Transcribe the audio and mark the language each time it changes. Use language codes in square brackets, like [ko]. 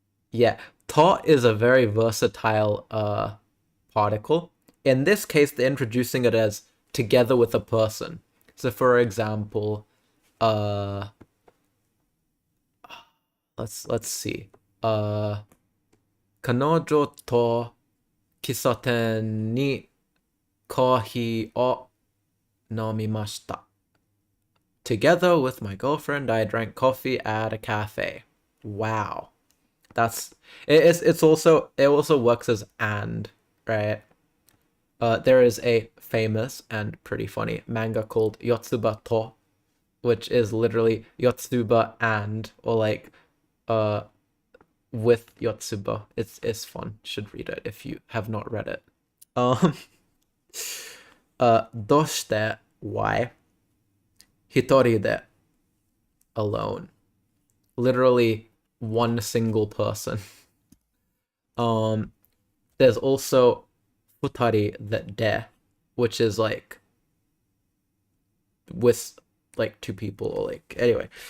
[en] Yeah, to is a very versatile particle. In this case, they're introducing it as together with a person. So, for example, uh, let's see. [ja] 彼女と喫茶店にコーヒーを飲みました。 [en] Together with my girlfriend, I drank coffee at a cafe. Wow, that's it also works as and, right? There is a famous and pretty funny manga called Yotsuba to, which is literally Yotsuba and, or like uh with Yotsuba. It's fun. You should read it if you have not read it. Um [ja] どうして [en] why [ja] 一人で [en] alone. Literally one single person. There's also futari that de, which is like with like two people or like anyway.